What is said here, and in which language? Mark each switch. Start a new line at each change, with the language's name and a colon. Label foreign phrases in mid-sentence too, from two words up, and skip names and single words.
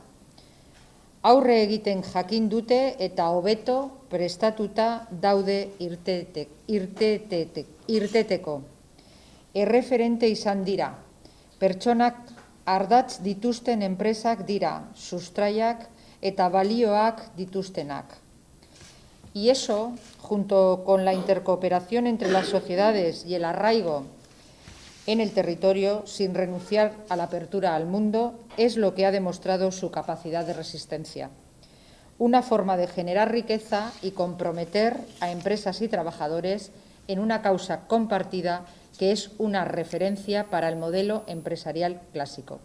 Basque: Aurre egiten jakin dute eta hobeto prestatuta daude irteteko. Erreferente izan dira. Pertsonak ardatz dituzten enpresak dira, sustraiak eta balioak dituztenak.
Spanish: Y eso, junto con la intercooperación entre las sociedades y el arraigo en el territorio, sin renunciar a la apertura al mundo, es lo que ha demostrado su capacidad de resistencia. Una forma de generar riqueza y comprometer a empresas y trabajadores en una causa compartida que es una referencia para el modelo empresarial clásico.